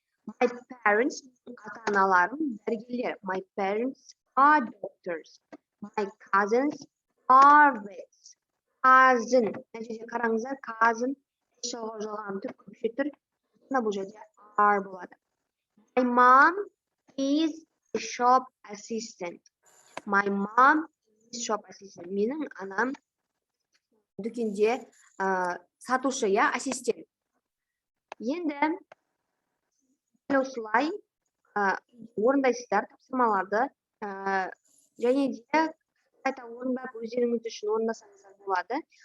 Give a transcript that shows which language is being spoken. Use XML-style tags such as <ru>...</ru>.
<en>My parents,</en> <kk>ата-аналарым дәрігерлер.</kk> <en>My parents are doctors. My cousins are vets. Cousin.</en> <kk>Мына жерде қараңыздар, cousin жалғау жалған тұр, көпше тұр. Бұл жерде are болады.</kk> <en>My mom is a shop assistant. My mom is shop assistant.</en> <kk>Менің анам дүкенде сатушы, я ассистент. Енді осылай орындайсыздар тапсырмаларды, және де қайта орындап өздеріңіз үшін орындасаңыздар болады.</kk>